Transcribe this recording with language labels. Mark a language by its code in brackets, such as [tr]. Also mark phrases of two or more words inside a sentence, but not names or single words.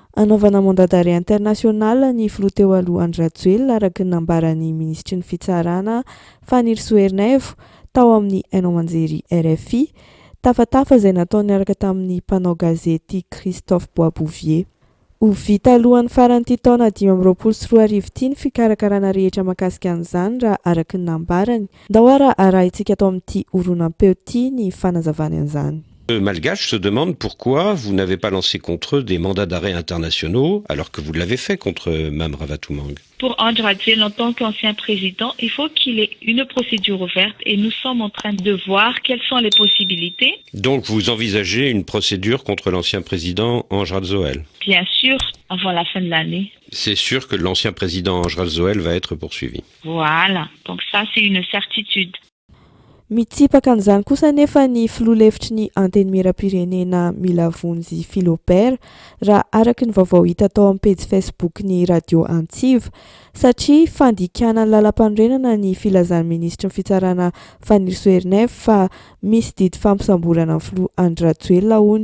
[mg] Anaovana [fr] mandat d'arrêt international [mg] ny filoha teo aloha Andry Rajoelina araky ny nambaran'ny ministry ny fitsarana Fanny Soernaivo tao amin'ny hainao manjery RFI, tafatafa izay nataony niaraka tamin'ny mpanao gazety Christophe Boisbouvier. Ho vita alohan'ny faran'ity taona 2024 ity ny fikarakarana rehetra mahakasika an'izany raha araky ny nambarany. Ndao ara arahintsika atao amin'ity horonan-peo ity ny fanazavany an'izany. [fr] Malgaches se demandent pourquoi vous n'avez pas lancé contre eux des mandats d'arrêt internationaux alors que vous l'avez fait contre Mme Ravatoumang. Pour Andry Rajoelina, en tant qu'ancien président, il faut qu'il ait une procédure ouverte et nous sommes en train de voir quelles sont les possibilités. Donc vous envisagez une procédure contre l'ancien président Andry Rajoelina? Bien sûr, avant la fin de l'année. C'est sûr que l'ancien président Andry Rajoelina va être poursuivi. Voilà, donc ça c'est une certitude. [mg] Mitsipaka an'izany kosa nefa ny filoha-hevitry ny anteny miram-pirenena mila vonjy Philobert raha araky ny vaovao hita tao amin'ny pejy Facebook ny Radio Antsiva satria fandikana ny lalam-panorenana ny filazan'ny ministry ny fitsarana Fanny Soernaivo fa misy didy fampisamborana ny filoha Andry Rajoelina hono.